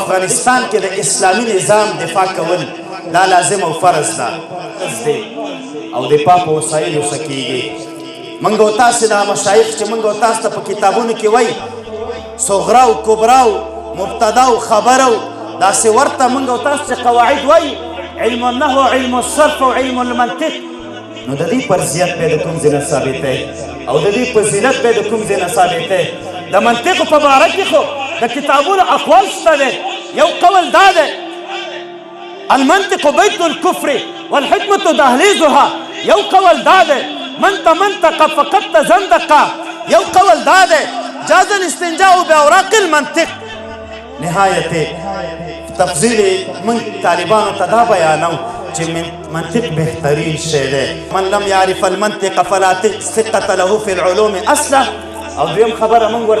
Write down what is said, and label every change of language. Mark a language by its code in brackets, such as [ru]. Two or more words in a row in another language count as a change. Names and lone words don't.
[ps] افغانستان کې د اسلامي نظام دفاع کول دا لازم او فرض ده او دفاع په وسایلو څه کېږي موږ او تاسې دا مشایخ چې موږ او تاسو ته په کتابونو کې وایي صغرا او کبرا او مبتدا او خبر او داسې ورته موږ او تاسو چې قواعد وایي [ar] علم النحو علم الصرف [ps] او [ar] علم المنطق [ps] نو د دې فرضیت به د کوم ځای نه ثابتی او د دې فضیلت به د کوم ځای نه ثابتی د منطقو په باره کې خو د کتابونو اقوال شته دی یو قول دا دی [ar] المنطق بیت الکفر والحکمت دهلیزها. [ps] یو قول دا دی منطق فقط زندقه. یو قول دا دی [ar] جاز الاستنجاء باوراق المنطق. [ps] نهایت تفضیل من طالبانو ته دا بیانو چې منطق بهترین شی دی. [ar] من لم يعرف المنطق فلا ثقة له في العلوم اصلا. [ps] او دویم خبره موږ ورته